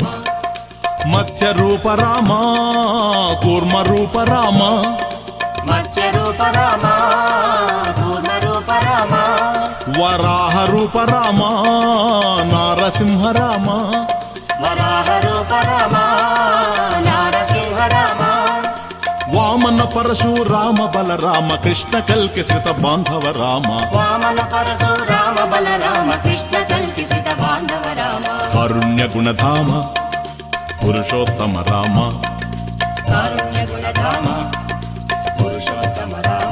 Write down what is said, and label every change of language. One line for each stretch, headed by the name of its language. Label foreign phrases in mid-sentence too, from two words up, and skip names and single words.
Telugu: మత్స్య రూప రామ కూర్మ రూప రామ మత్స్య రూప రామ కూర్మ రూప రామ వరాహ రూప రామ నారసింహ రామ వరాహ రూప రామ నారసింహ రామ
Kannada: వామన ವಾಮನ ಪರಶುರಾಮ ಬಲರಾಮ ಕೃಷ್ಣ ಕಲ್ಕಿಸಿತ ಬಾಂಧವ ರಾಮ ವಾಮನ ಪರಶುರಾಮ ಬಲರಾಮ ಕೃಷ್ಣ ಕಲ್ಪಿಸಿದ ಬಾಂಧವ ರಾಮ ಕಾರುಣ್ಯ ಗುಣಧಾಮ ಪುರುಷೋತ್ತಮ ರಾಮ ಕಾರುಣ್ಯ ಗುಣಧಾಮ ಪುರುಷೋತ್ತಮ ರಾಮ